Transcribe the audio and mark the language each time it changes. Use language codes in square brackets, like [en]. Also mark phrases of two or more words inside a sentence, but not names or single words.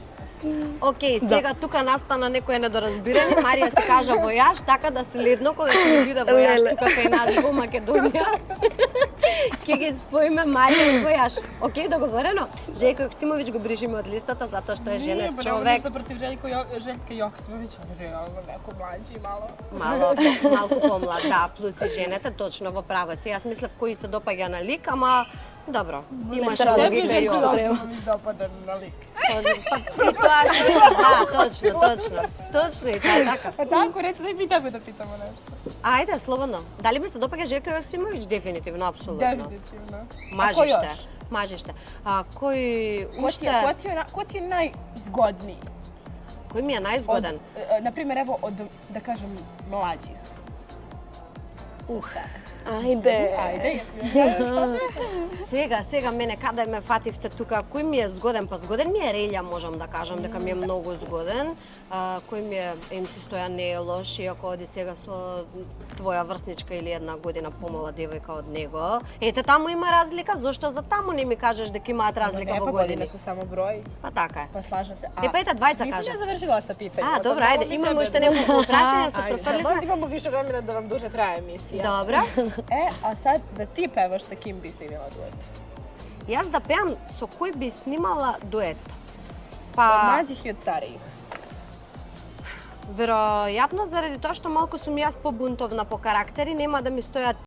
[mk] Океј, сега тука настана некој недоразбирање. Марија се кажа војаш, така да следно кога ќе ни биде војаш тука кај нас во Македонија, ќе ги споиме Марија и војаш. Океј, договорено. Желко Јоксимович го брижиме од листата затоа што е женет човек. [sr] Nije, ništa protiv Željka Joksimovića, realno neko mlađi malo. [mk] Малку помлад, да, плюс и женете, точно во право си. Јас мислев кој се допаѓа на лик, ама добро, имаше се други разлика, периоди. што [sr] Joksimović dopada na lik. [mk] И тоа да, точно и тоа е така. [sr] Pa tako, reci da i mi tako da pitamo nešto. [mk] Ајде, слободно. Дали ми се допаѓа Желко Јоксимович? Дефинитивно, апсолутно. [sr] Definitivno. [mk] Мажиште. Мажиште. А кој уште... [sr] Ko ti je najzgodniji? [mk] Кој ми е најзгоден? [sr] Na primjer, evo, od, da kažem, mlađih. [mk] Ајде. [sr] Ajde. [mk] Сега мене каде ме фативте тука, кој ми е згоден, па згоден ми е Релја, можам да кажам дека ми е многу згоден. Кој ми е МС Стојан не е лош, иако оди сега со твоја врсничка или една година помала девојка од него. Ете, таму има разлика, зошто за таму не ми кажеш дека имаат разлика во години? [sr] Godine su samo broj, [mk] Па така е. [sr] pa slažem se. [mk] Те па ете двајца [sr] Nisam [mk] кажа. [sr] ja završila sa pitanjem. Dobro, ajde, imamo [mk] уште неколку прашања, се профрлиме. [sr] Onda imamo više vremena da vam duže traje emisija. [mk] Добро. [sr] A sad da ti pevaš sa kim bi snimila duet? [mk] Јас да пеам со кој би снимала дует? [sr] Od [mk] Па, [sr] mlađih i od starijih. [mk] веројатно заради тоа што малку сум јас побунтовна по карактери, нема да ми стојат